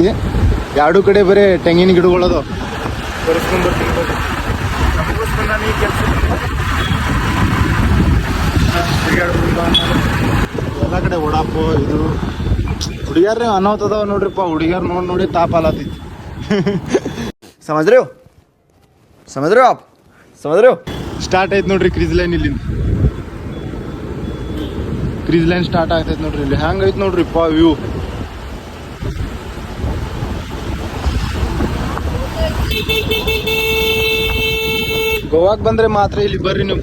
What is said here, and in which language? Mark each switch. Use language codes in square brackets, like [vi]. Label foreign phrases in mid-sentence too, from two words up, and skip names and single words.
[kn] ಎರಡೂ ಕಡೆ ಬರೀ ತೆಂಗಿನ ಗಿಡಗಳದು. ಎಲ್ಲ ಕಡೆ ವಡಾಪೋ ಇದು ಹುಡುಗ್ಯಾರ ಅನಾಹುತ ಅದಾವ ನೋಡ್ರಿಪ್ಪ. ಹುಡುಗ್ಯಾರ ನೋಡಿ ತಾಪ ಆಲತೈತಿ. [hi] समझ रहे हो आप समझ रहे हो? [kn] ಸ್ಟಾರ್ಟ್ ಐತಿ ನೋಡ್ರಿ [en] crease line. [kn] ಇಲ್ಲಿ [en] crease line [kn] ಸ್ಟಾರ್ಟ್ ಆಗ್ತೈತಿ ನೋಡ್ರಿ. ಇಲ್ಲಿ ಹ್ಯಾಂಗೈತಿ ನೋಡ್ರಿಪ್ಪ ವ್ಯೂ. ಗೋವಾಕ್ ಬಂದ್ರೆ ಮಾತ್ರ ಇಲ್ಲಿ ಬರ್ರಿ ನೀವು.